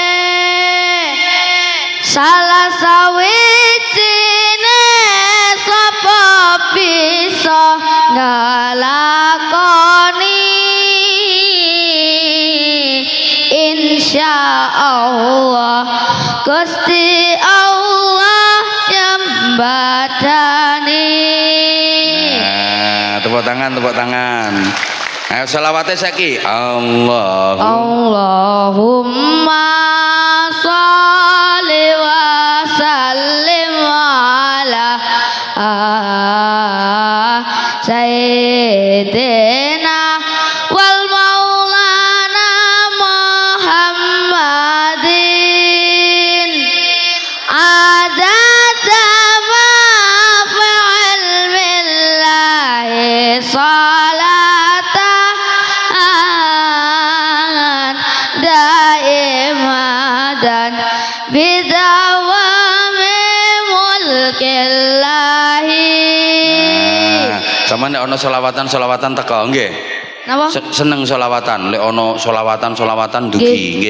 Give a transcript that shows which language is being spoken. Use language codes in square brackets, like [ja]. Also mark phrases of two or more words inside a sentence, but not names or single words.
[jv] salah sawijine sapa bisa nglakoni insyaallah Gusti Allah. Allah nyembadani. [id] tepuk tangan, tepuk tangan. [jv] Ayo selawatnya saiki. [ar] اللهم صل وسلم على سيدنا والمولانا محمد عدد ما فعل بالله صلاة دائمة بدوام ملك الله. [jv] Sama nek ana selawatan teko nggih. Napa? Seneng selawatan, lek ana selawatan dugi nggih.